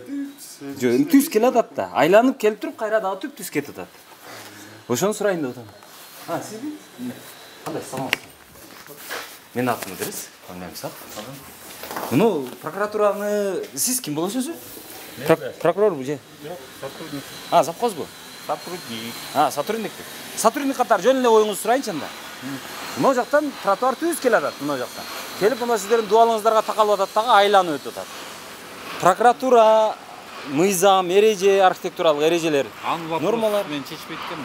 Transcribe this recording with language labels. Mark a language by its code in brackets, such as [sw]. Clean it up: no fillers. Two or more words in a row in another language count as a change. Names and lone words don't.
[ky] Жок, эми түз келе атат да. Айланып келип туруп, кайра дагы түп түз кетип атат. Ошону сурайын деп атам. Сизби? Кандай саламатсызбы? Менин атым Мыдырис, Мыдыр Исаков. Муну прокуратураны сиз ким болосуз? Прокурорбу же? Жок, сатырдык. Завхозбу? Satırdık. Сотрудник. Сотрудник катары жөн эле оюңузду сурайынчы анда. Мына жактан тротуар түз келе атат, мына жактан. Келип мына сиздердин дуалыңыздарга такалып атат дагы айланып өтүп атат. Прокуратура мыйзам, эреже, архитектуралык эрежелер. Аны Нормалар. мен чечпей эткенмин.